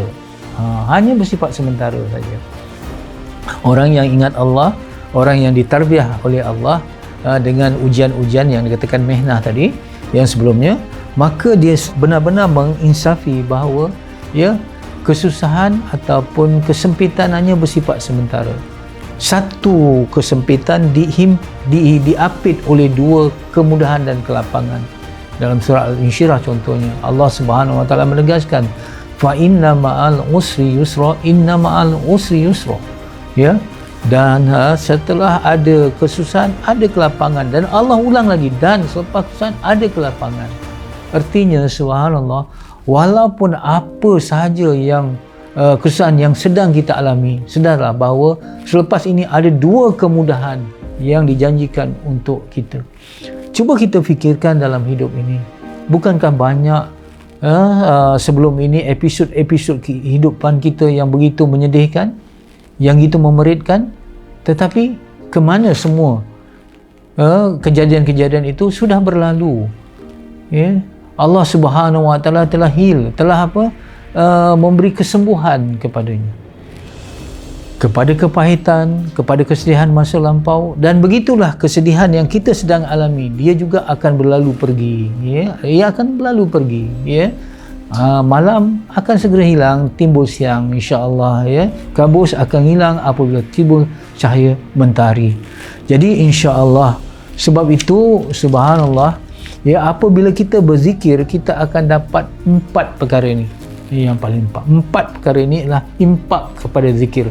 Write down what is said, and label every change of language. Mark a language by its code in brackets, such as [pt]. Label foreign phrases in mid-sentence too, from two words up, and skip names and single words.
[ms] Hanya bersifat sementara saja. Orang yang ingat Allah, orang yang ditarbiah oleh Allah dengan ujian-ujian yang dikatakan mihnah tadi yang sebelumnya, maka dia benar-benar menginsafi bahawa, ya, kesusahan ataupun kesempitan hanya bersifat sementara. Satu kesempitan diapit oleh dua kemudahan dan kelapangan. Dalam surah Al-Insyirah contohnya, Allah [ar] سبحانه وتعالى [ms] menegaskan, [ar] فإن مع العسر يسرا إن مع العسر يسرا, ya. [ms] Dan setelah ada kesusahan ada kelapangan, dan Allah ulang lagi, dan selepas kesusahan ada kelapangan. Artinya subhanallah, walaupun apa sahaja yang kesusahan yang sedang kita alami, sedarlah bahawa selepas ini ada dua kemudahan yang dijanjikan untuk kita. Cuba kita fikirkan dalam hidup ini, bukankah banyak sebelum ini episod-episod kehidupan kita yang begitu menyedihkan, yang begitu memeritkan, tetapi ke mana semua kejadian-kejadian itu sudah berlalu, ya. Allah [ar] سبحانه وتعالى [ms] telah memberi kesembuhan kepadanya, kepada kepahitan, kepada kesedihan masa lampau. Dan begitulah kesedihan yang kita sedang alami, dia juga akan berlalu pergi, ya. Ia akan berlalu pergi, ya. Malam akan segera hilang, timbul siang, insya-Allah, ya. Kabus akan hilang apabila timbul cahaya mentari. Jadi insya-Allah, sebab itu subhanallah, ya, apabila kita berzikir, kita akan dapat 4 perkara ini. Ini yang paling empat perkara ini adalah impak kepada zikir.